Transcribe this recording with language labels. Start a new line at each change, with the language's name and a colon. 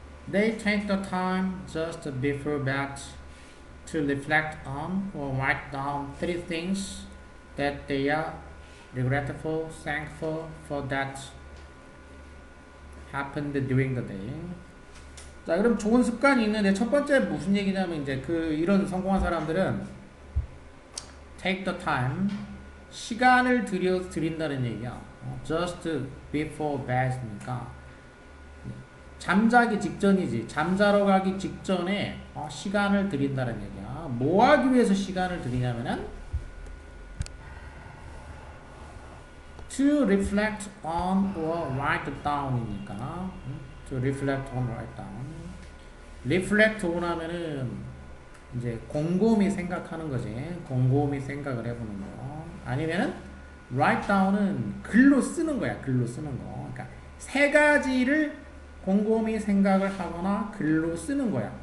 English: They take the time just before bed to reflect on or write down 3 things that they are regretful, thankful for that happened during the day.
Korean: 자, 그럼 좋은 습관이 있는데 첫 번째 무슨 얘기냐면, 이제 이런 성공한 사람들은
English: take the time,
Korean: 시간을 들인다는 얘기야.
English: just before bed
Korean: 니까 잠자기 직전이지. 잠자러 가기 직전에 시간을 들인다는 얘기야. 뭐 하기 위해서 시간을 들이냐면은
English: to reflect on or write down
Korean: 이니까
English: to reflect on, write down. reflect on
Korean: 하면은 이제 곰곰이 생각하는 거지. 곰곰이 생각을 해보는 거. 아니면은
English: write down
Korean: 은 글로 쓰는 거야. 글로 쓰는 거. 그러니까 세 가지를 곰곰이 생각을 하거나 글로 쓰는 거야.